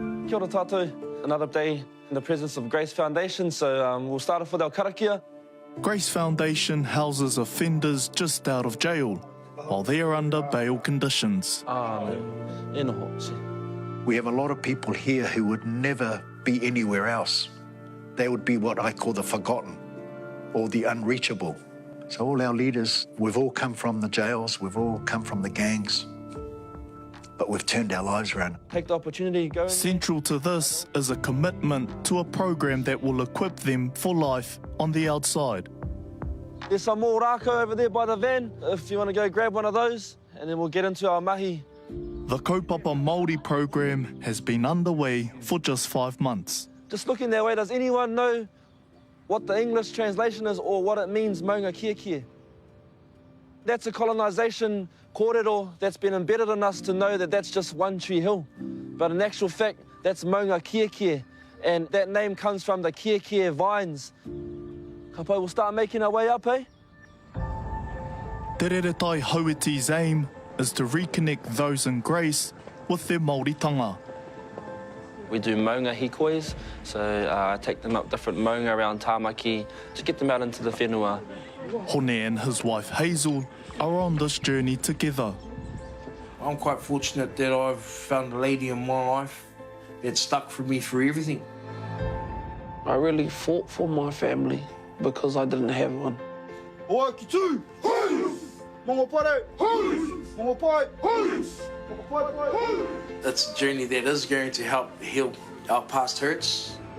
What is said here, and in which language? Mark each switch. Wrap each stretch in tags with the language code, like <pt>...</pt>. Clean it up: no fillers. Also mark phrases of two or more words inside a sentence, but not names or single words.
<mi>Kia ora tātou.</mi> <en>Another day in the presence of Grace Foundation, so we'll start off with our karakia. Grace Foundation houses offenders just out of jail while they're under bail conditions.</en> <mi>E noho, se.</mi> <en>We have a lot of people here who would never be anywhere else. They would be what I call the forgotten or the unreachable. So all our leaders, we've all come from the jails, we've all come from the gangs, but we've turned our lives around. Take the opportunity, go in there. Central to this is a commitment to a program that will equip them for life on the outside. There's some more rākau over there by the van, if you want to go grab one of those, and then we'll get into our mahi. The</en> <mi>Kaupapa Māori</mi> <en>program has been underway for just 5 months. Just looking that way, does anyone know what the English translation is or what it means, maunga kia kia? That's a colonisation kōrero that's been embedded in us to know that that's just One Tree Hill. But in actual fact, that's maunga kia kia, and that name comes from the kia kia vines.</en> <mi>Kapai,</mi> <en>we'll start making our way up, eh? Te Reretai Hauiti's aim is to reconnect those in Grace with their Māoritanga. We do</en> <mi>maunga hikois,</mi> <en>so I take them up different maunga around Tāmaki to get them out into the whenua. Hone and his wife Hazel are on this journey together. I'm quite fortunate that I've found a lady in my life that stuck for me through everything. I really fought for my family because I didn't have one. It's a journey that is going to help heal our past hurts.</en>